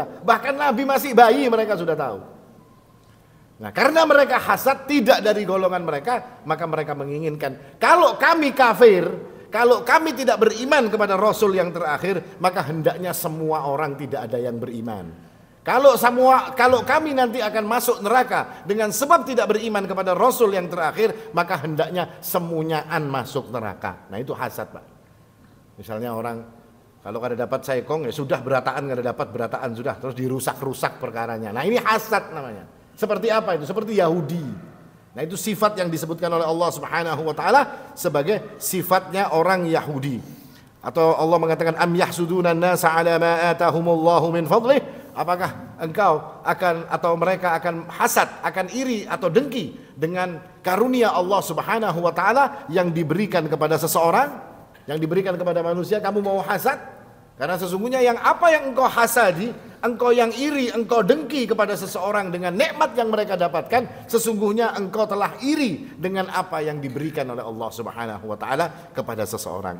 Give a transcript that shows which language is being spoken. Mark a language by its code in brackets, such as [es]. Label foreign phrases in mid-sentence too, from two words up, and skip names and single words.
[id] Bahkan nabi masih bayi mereka sudah tahu. Nah, karena mereka hasad tidak dari golongan mereka, maka mereka menginginkan kalau kami kafir, kalau kami tidak beriman kepada Rasul yang terakhir, maka hendaknya semua orang tidak ada yang beriman. Kalau kami nanti akan masuk neraka dengan sebab tidak beriman kepada Rasul yang terakhir, maka hendaknya semuanyaan masuk neraka. Nah, itu hasad, Pak. [bjn] Misalnya orang kalau kada dapat saikong ya sudah, berataan kada dapat berataan sudah, terus dirusak-rusak perkaranya. [id] Nah, ini hasad namanya. Seperti apa itu? Seperti Yahudi. Nah, itu sifat yang disebutkan oleh [ar] الله سبحانه وتعالى [id] sebagai sifatnya orang Yahudi. Atau Allah mengatakan [ar] أم يحسدون الناس على ما آتاهم الله من فضله? [id] Apakah engkau akan atau mereka akan hasad, akan iri atau dengki dengan karunia [ar] الله سبحانه وتعالى [id] yang diberikan kepada seseorang, yang diberikan kepada manusia, kamu mau hasad? Karena sesungguhnya yang apa yang engkau hasadi, engkau yang iri, engkau dengki kepada seseorang dengan nikmat yang mereka dapatkan, sesungguhnya engkau telah iri dengan apa yang diberikan oleh [ar] الله سبحانه وتعالى [id] kepada seseorang.